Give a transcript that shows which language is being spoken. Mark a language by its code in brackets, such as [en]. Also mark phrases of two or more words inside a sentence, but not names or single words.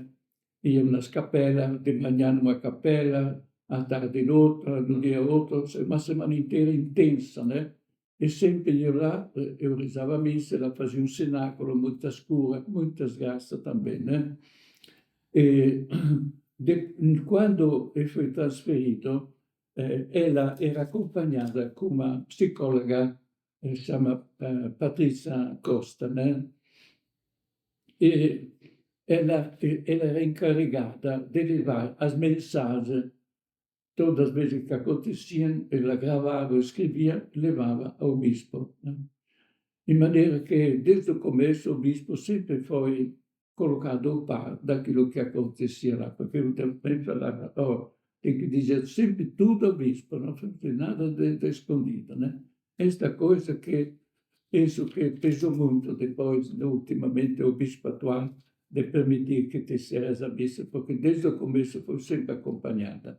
[pt] Iam nas capelas, de manhã numa capela, à tarde em outra, no dia outro, uma semana inteira intensa, né? E sempre io lá, eu rezava a missa, ela fazia um cenáculo, muitas curas, muitas graças também, né? E quando eu fui trasferito, ela era [it] accompagnata con una psicologa, si chiama [pt] Patrizia Costa, né? E ela era encarregada de levar as mensagens, todas as vezes que aconteciam, ela gravava, escrevia, levava ao bispo, né? [it] In maniera che [pt] desde o começo o bispo sempre foi colocado ao par daquilo que acontecia lá, porque eu também falava, oh, tem que dizer sempre tudo ao bispo, não fazer nada de escondido, né? Esta coisa que penso que pesou muito depois, ultimamente, o bispo atual, de permitir que te sejas a missa, porque desde o começo foi sempre acompanhada.